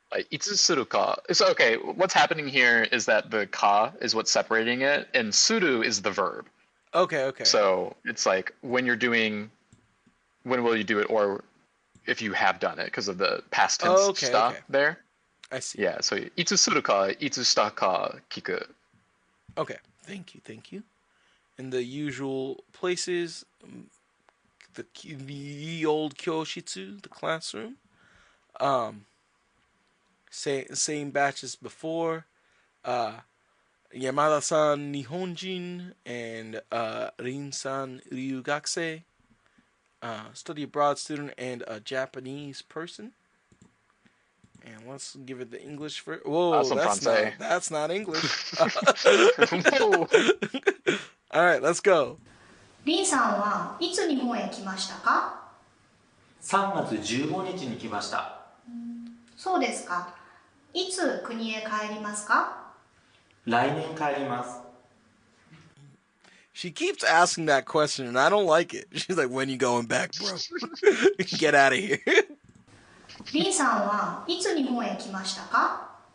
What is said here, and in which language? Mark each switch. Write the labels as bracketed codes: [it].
[ja] いつするか. [en] So, okay, what's happening here is that the ka is what's separating it, and suru is the verb. Okay, okay. So it's like when you're doing, when will you do it, or if you have done it, because of the past tense Okay, sta okay. there. I see. Yeah, so [ja] いつするか、いつしたか聞く. [en] Okay, thank you, thank you. In the usual places, the old kyoshitsu, the classroom. Same batch as before. Yamada-san Nihonjin and Rin-san Ryugakusei. Study abroad student and a Japanese person. And let's give it the English for. Whoa, Some Francais. that's not English. Whoa. All right, let's go. [ja] リンさんはいつ日本へ来ましたか？ 3月15日に来ました。そうですか。いつ国へ帰りますか？来年帰ります。 [en] She keeps asking that question, and I don't like it. She's like, "When you going back, bro? Get out of here." [ja] リンさんはいつ日本へ来ましたか？